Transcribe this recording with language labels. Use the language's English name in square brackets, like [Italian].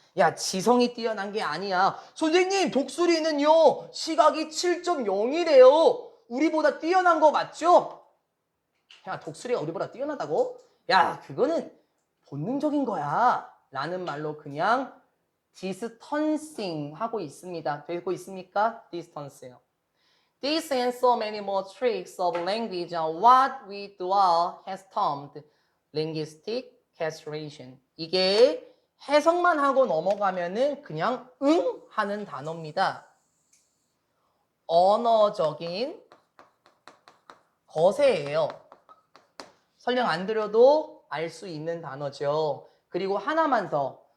[Korean] 야, 지성이 뛰어난 게 아니야. 선생님, 독수리는요, 시각이 7.0이래요. 우리보다 뛰어난 거 맞죠? 야, 독수리가 우리보다 뛰어나다고? 야, 그거는 본능적인 거야. 라는 말로 그냥 distancing 하고 있습니다. 되고 있습니까? distance요. [English] This and so many more tricks of language are what we dual has termed linguistic castration. [Korean] 이게 해석만 하고 넘어가면은 그냥 응 하는 단어입니다. 언어적인 거세예요. 설명 안 드려도 알 수 있는 단어죠. 그리고 하나만 더.